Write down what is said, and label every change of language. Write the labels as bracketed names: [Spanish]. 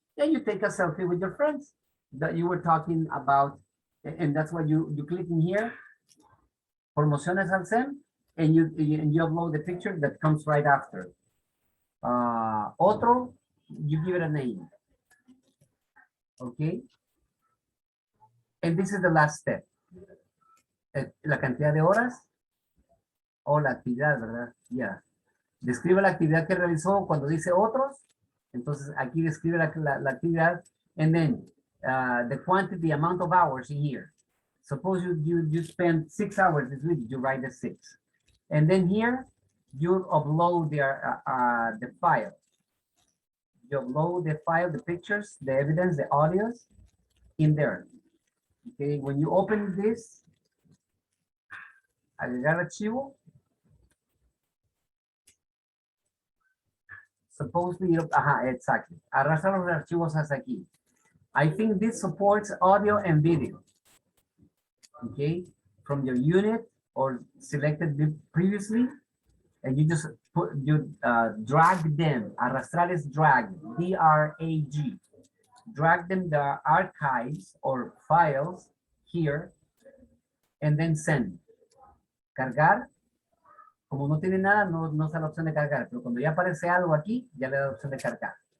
[English] Then you take a selfie with your friends that you were talking about, and that's what you click in here, promociones al SEM, and you upload the picture that comes right after. Otro, you give it a name. Okay. And this is the last step. [Spanish] La cantidad de horas o la actividad, ¿verdad? Ya. Describe la actividad que realizó cuando dice otros. Entonces aquí describe la actividad. [English] And then the quantity, the amount of hours in here. Suppose you spend 6 hours this week, you write the 6. And then here you upload the file. You upload the file, the pictures, the evidence, the audios in there. Okay, when you open this, agregar archivo. [Spanish] Supposedly, exactly. Arrastra los archivos hasta aquí. [English] I think this supports audio and video. Okay, from your unit or selected previously, and you just drag them. Arrastrar is drag, D-R-A-G. Drag them the archives or files here, and then send. [Spanish] Cargar. Como no tiene nada, no está la opción de cargar, pero cuando ya aparece algo aquí, ya le da la opción de cargar.